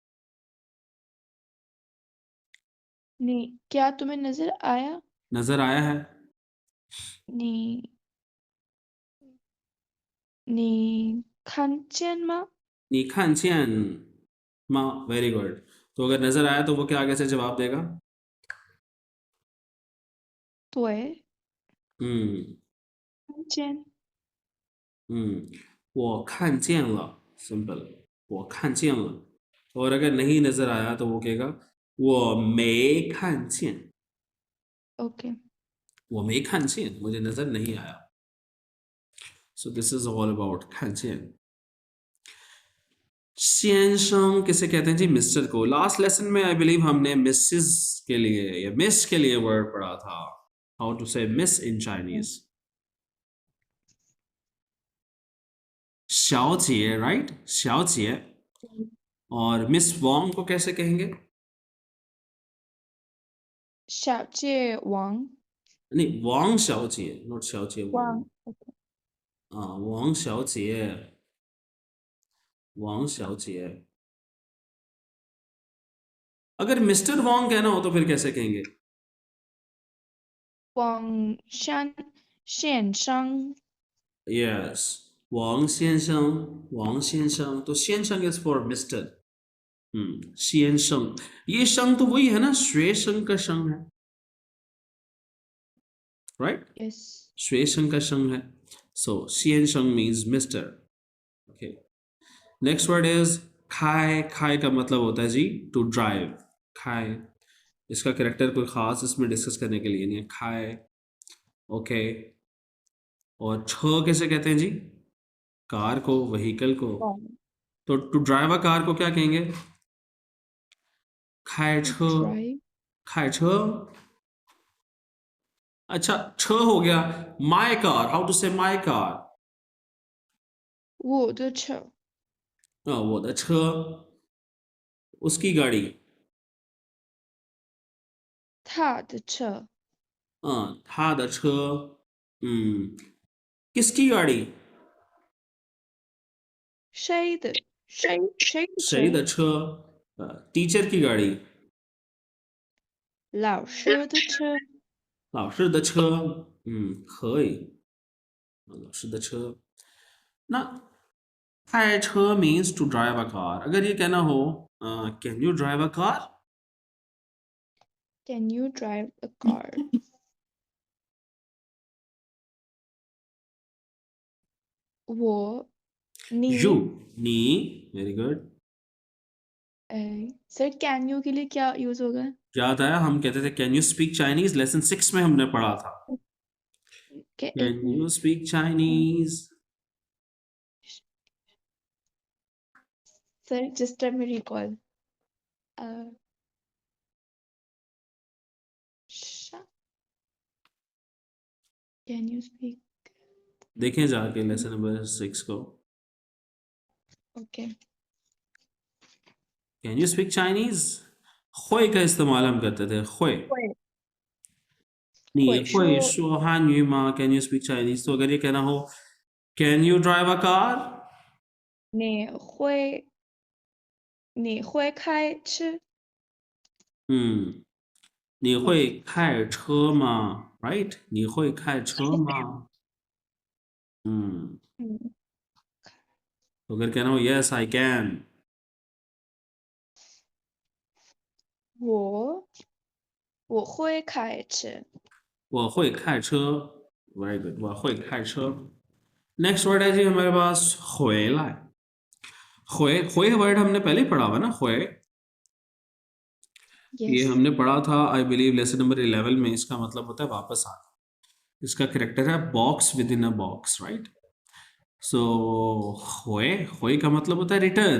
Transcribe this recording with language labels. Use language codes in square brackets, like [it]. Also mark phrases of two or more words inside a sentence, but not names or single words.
[hi] नहीं, क्या तुम्हें नजर आया? नजर आया है। नहीं, नहीं, [zh] 看见吗? 你看见吗, [en] very good. [hi] तो अगर नजर आया तो वो क्या आगे से जवाब देगा? [zh] 对， हम्म 看见。 [hi] वो [zh] 看见了, [hi] सिंपल, वो [zh] 看见了. [hi] और अगर नहीं नजर आया तो वो कहेगा [zh] 我没看见, [hi] ओके। [zh] 我没看见, [hi] मुझे नजर नहीं आया। [en] so this is all about [zh] 看见. [hi] 先生 किसे कहते हैं जी? मिस्टर को। [en] last lesson [hi] में [en] I believe [hi] हमने मिसेस के लिए या मिस के लिए वर्ड पढ़ा था, [en] how to say Miss in Chinese. [zh] 小姐 राइट, 小姐। [hi] और मिस वॉन्ग को कैसे कहेंगे? [zh] 小界王 [hi] नहीं, वांग 小姐 नॉट 小姐 वांग। [zh] 王 हाँ, वांग 小姐, वांग 小姐। [hi] अगर मिस्टर वांग कहना हो तो फिर कैसे कहेंगे? [zh] 王山先生 [en] यस, वांग 先生, वांग 先生, तो 先生 is for Mister. [zh] 先生, [hi] ये शंग तो वही है ना, [zh] 学生 [hi] का शंग है, राइट? [en] yes [zh] 学生 [hi] का शंग है, सो 先生 [en] means Mister. okay, next word is खाए। [hi] खाए का मतलब होता है जी [en] to drive. [hi] खाए, इसका कैरेक्टर कोई खास इसमें डिस्कस करने के लिए नहीं है, खाए। ओके, और छ कैसे कहते हैं जी? कार को, व्हीकल को। [zh] 王 [hi] तो [en] to drive a car [hi] को क्या कहेंगे? [zh] खाए [en] to [zh] छ, [en] drive [zh] 开车. [hi] अच्छा, छ हो गया। [en] my car, how to say my car? [zh] 我的车我的车, [hi] उसकी गाड़ी। [zh] 他的车他的车. [hi] किसकी गाड़ी? [zh] 谁的谁的 [hi] सही [zh] 车的车, [hi] टीचर की गाड़ी। [zh] 老师的车老师的车，可以，老师的车。那开车 [en] means to drive a car। [hi] अगर ये कहना हो [en] can you drive a car? can you drive a car 我 you, [zh] 你你 [en] very good। [hi] सर [en] can you [hi] के लिए क्या यूज होगा? याद आया, हम कहते थे [en] can you speak Chinese, [hi] लेसन 6 में हमने पढ़ा था। एक [en] can you [hi] मिनट [en] speak Chinese? sir just let me recall can you speak [hi] देखें जाके लेसन नंबर 6 को। [en] okay can you speak Chinese? [hi] ख्वे का इस्तेमाल हम करते थे, ख्वे। [zh] 会你会会说说汉语吗 ？ [en] Can you speak Chinese? [hi] तो अगर ये कहना हो [en] Can you drive a car? [zh] 你会开车嗯，你会开车吗？Right? 你会开车吗？嗯 [hi] तो अगर कहना हो [en] Yes, I can. [zh] 我会开车我会开车。 [en] Very good. [zh] 我会开车。 [en] Next word [hi] है जी हमारे पास 回来। 回 वर्ड हमने पहले ही पढ़ा हुआ ना,回। ये [en] yes [hi] हमने पढ़ा था [en] I believe lesson number [hi] 11 में। इसका मतलब होता है वापस आना। इसका कैरेक्टर है [en] box within a box, right? [hi] सो होए, होए का मतलब होता है रिटर्न।